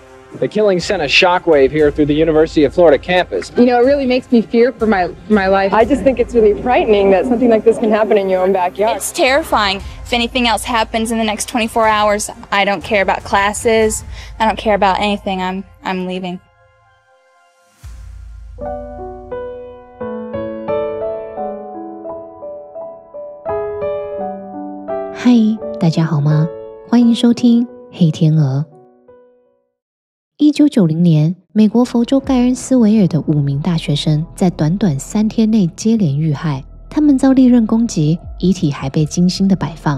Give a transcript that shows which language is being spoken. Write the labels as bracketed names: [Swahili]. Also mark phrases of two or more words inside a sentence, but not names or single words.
[English] The killing sent a shockwave here through the University of Florida campus. You know, it really makes me fear for my life. I just think it's really frightening that something like this can happen in your own backyard. It's terrifying. If anything else happens in the next 24 hours, I don't care about classes. I don't care about anything. I'm leaving. [Chinese] 嗨，大家好吗？歡迎收聽黑天鵝。1990年，美國佛州蓋恩斯維爾的5名大學生在短短3天內接連遇害，他們遭利刃攻擊，遺體還被精心的擺放。